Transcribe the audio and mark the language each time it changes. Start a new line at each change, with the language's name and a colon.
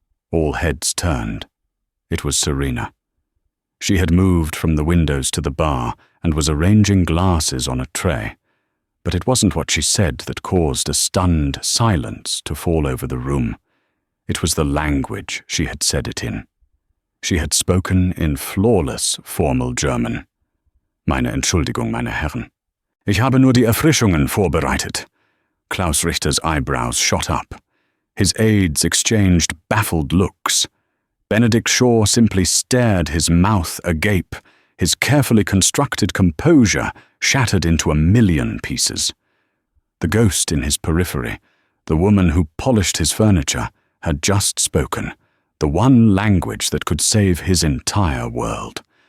English: All heads turned. It was Serena. She had moved from the windows to the bar and was arranging glasses on a tray. But it wasn't what she said that caused a stunned silence to fall over the room. It was the language she had said it in. She had spoken in flawless formal German.
German: Meine Entschuldigung, meine Herren. Ich habe nur die Erfrischungen vorbereitet.
English: Klaus Richter's eyebrows shot up. His aides exchanged baffled looks. Benedict Shaw simply stared, his mouth agape, his carefully constructed composure shattered into a million pieces. The ghost in his periphery, the woman who polished his furniture, had just spoken, the one language that could save his entire world.